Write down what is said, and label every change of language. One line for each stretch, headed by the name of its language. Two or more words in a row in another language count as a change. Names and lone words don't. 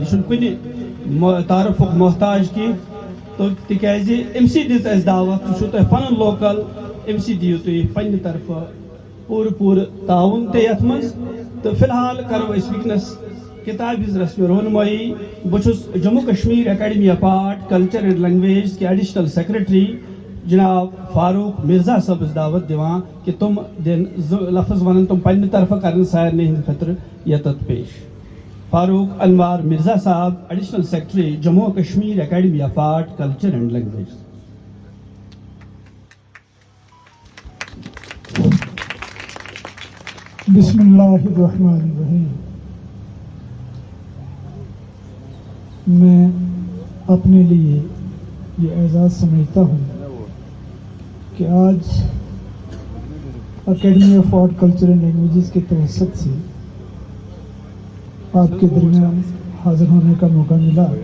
Kashmiri: یہِ چھُنہٕ کُنہِ تعارُفُک محتاج کینٛہہ تِکیازِ أمۍسٕے دِژ اَسہِ دعوت یہِ چھُو تۄہہِ پنُن لوکل أمۍسٕے دِیِو تُہۍ پننہِ طرفہٕ پوٗرٕ تعاوُن تہِ یتھ منٛز. تہٕ فی الحال کرو أسۍ وٕنکٮ۪نس کتابہِ ہٕنٛز رسم رونمٲیی. بہٕ چھُس جموں کشمیر اکیڈمی آف آرٹ کلچر اینڈ لینگویج کے
English: Additional Secretary
Kashmiri: جناب فاروق مرزا صٲبس دعوت دِوان کہ تم دِن زٕ لفظ ونن تم پننہِ طرفہٕ کرن سارنٕے ہٕنٛدِ خٲطرٕ یتتھ پیش. فاروق انوار مرزا صاحب
English: Additional Secretary
Kashmiri: جموں کشمیر اکیڈمی آف آرٹ کلچر اینڈ لینگویج.
Arabic: بسم اللہ الرحمن الرحیم.
Urdu: میں اپنے لیے یہ اعزاز سمجھتا ہوں کہ آج اکیڈمی آف آرٹ کلچر اینڈ لینگویجز کے توسط سے آپ کے درمیان حاضر ہونے کا موقع ملا.